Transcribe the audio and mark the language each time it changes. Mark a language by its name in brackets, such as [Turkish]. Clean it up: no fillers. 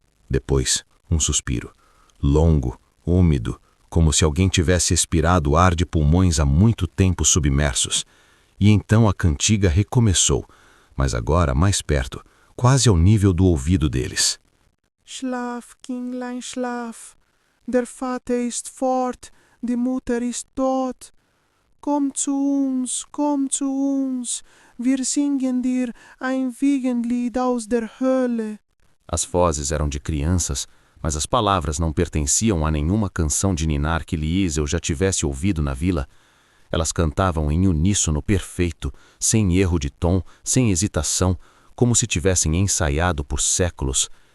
[Portuguese] Depois, um suspiro. Longo, úmido, como se alguém tivesse expirado o ar de pulmões há muito tempo submersos. E então a cantiga recomeçou, mas agora mais perto, quase ao nível do ouvido deles. [German] Schlaf, Kindlein, schlaf. Der Vater ist fort, die Mutter ist tot. Komm zu uns, wir singen dir ein Wiegenlied aus der Hölle. [Portuguese] As vozes eram de crianças, mas as palavras não pertenciam a nenhuma canção de ninar que Liesel já tivesse ouvido na vila. Elas cantavam em uníssono perfeito, sem erro de tom, sem hesitação, como se tivessem ensaiado por séculos.